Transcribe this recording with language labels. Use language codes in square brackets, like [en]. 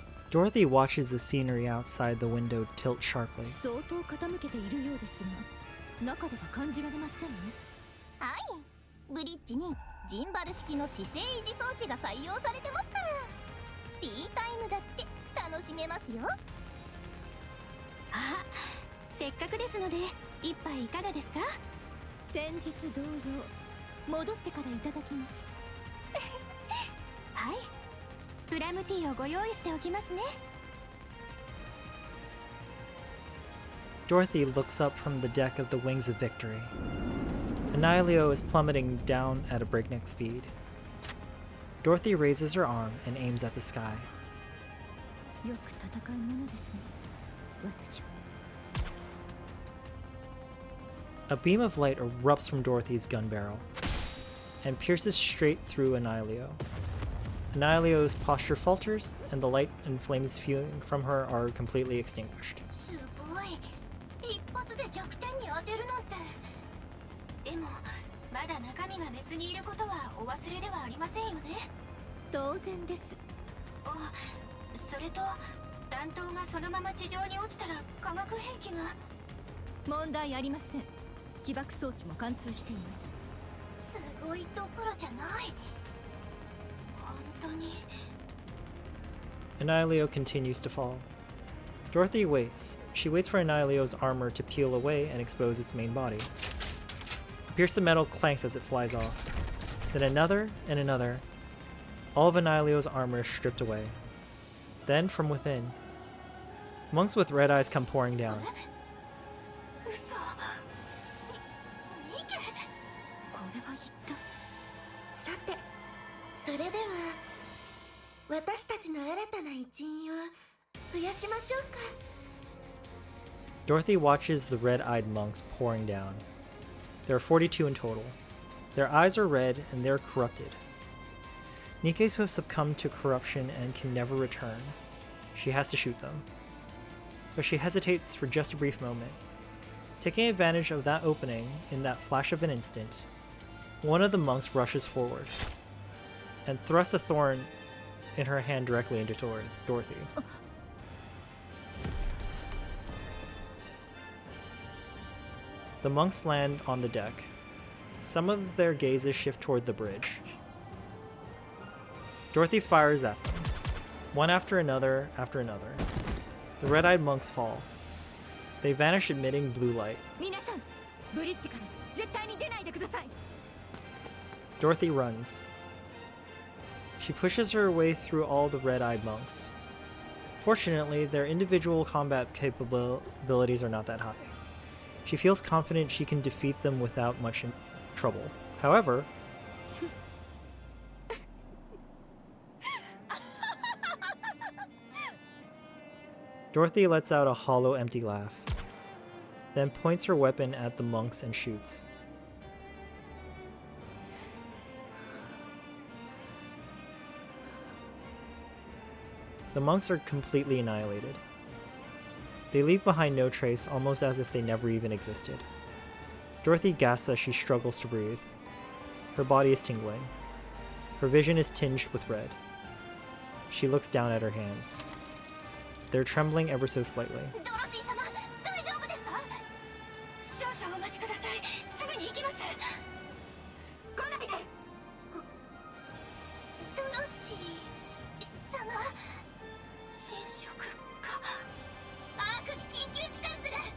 [en] Dorothy watches the scenery outside the window tilt sharply. [ja] 相当傾けているようですが、中では感じられませんね。はい、ブリッジにジンバル式の姿勢維持装置が採用されてますから、ティータイムだって楽しめますよ。あ、せっかくですので一杯いかがですか？先日同様、戻ってからいただきます。はい、プラムティーをご用意しておきますね。 [en] Dorothy looks up from the deck of the Wings of Victory. Annihilio is plummeting down at a breakneck speed. Dorothy raises her arm and aims at the sky. [ja] よく戦うものですね、私は。 [en] A beam of light erupts from Dorothy's gun barrel and pierces straight through Annihilio. Annihilio's posture falters, and the light and flames spewing from her are completely extinguished. [ja] すごい、一発で弱点に当てるなんて。でもまだ中身が別にいることはお忘れではありませんよね。当然です。あ、それと弾頭がそのまま地上に落ちたら化学兵器が。問題ありません。起爆装置も貫通しています。すごいどころじゃない。本当に。 [en] Annihilio continues to fall. Dorothy waits. She waits for Annihilio's armor to peel away and expose its main body. A pierced metal clanks as it flies off. Then another and another. All of Annihilio's armor is stripped away. Then, from within, monks with red eyes come pouring down. [ja] 嘘。ニケ。これは一体。さて、それでは私たちの新たな一員を増やしましょうか。 [en] Dorothy watches the red-eyed monks pouring down. There are 42 in total. Their eyes are red and they're corrupted. Nikke's who have succumbed to corruption and can never return. She has to shoot them. But she hesitates for just a brief moment. Taking advantage of that opening in that flash of an instant, one of the monks rushes forward and thrusts a thorn in her hand directly into Dorothy. The monks land on the deck. Some of their gazes shift toward the bridge. Dorothy fires at them, one after another after another. The red-eyed monks fall. They vanish emitting blue light. [ja] 皆さん、ブリッジから絶対に出ないでください。 [en] Dorothy runs. She pushes her way through all the red-eyed monks. Fortunately, their individual combat capabilities are not that high. She feels confident she can defeat them without much trouble. However, Dorothy lets out a hollow, empty laugh, then points her weapon at the monks and shoots. The monks are completely annihilated. They leave behind no trace, almost as if they never even existed. Dorothy gasps as she struggles to breathe. Her body is tingling. Her vision is tinged with red. She looks down at her hands. They're trembling ever so slightly. [ja] ドロシー様、大丈夫ですか？少々お待ちください。すぐに行きます。来ないで。ドロシー様、侵食か。アークに緊急帰還する。